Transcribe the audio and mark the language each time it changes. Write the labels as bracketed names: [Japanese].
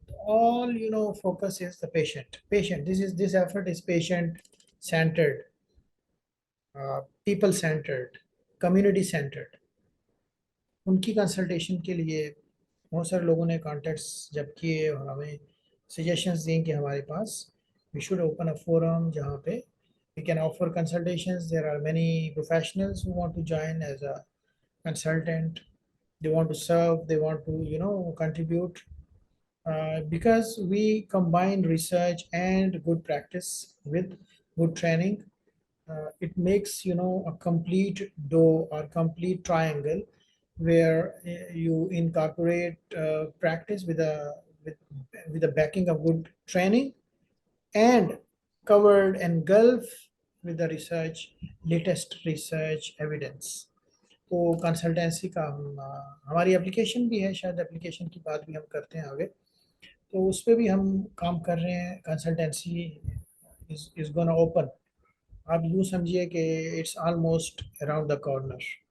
[English] All focus is the patient this effort is patient centred, people centred, community centred. [Urdu] ان کی consultation کے لیے بہت سارے لوگوں نے کانٹیکٹس جب کیے اور ہمیں سجیشنز دیں کہ ہمارے پاس [English] we should open a forum [Urdu] جہاں پہ [English] we can offer consultations. There are many professionals who want to join as a consultant. They want to serve, they want to contribute, because we combine research and good practice with good training. It makes a complete dough or complete triangle where you incorporate practice with with the backing of good training, and covered engulf with the research, latest research evidence. [Urdu] تو consultancy کا ہماری application بھی ہے، شاید application کی بات بھی ہم کرتے ہیں آگے، تو اس پہ بھی ہم کام کر رہے ہیں. [English] Consultancy is gonna open. [Urdu] آپ یوں سمجھیے کہ [English] It's almost around the corner.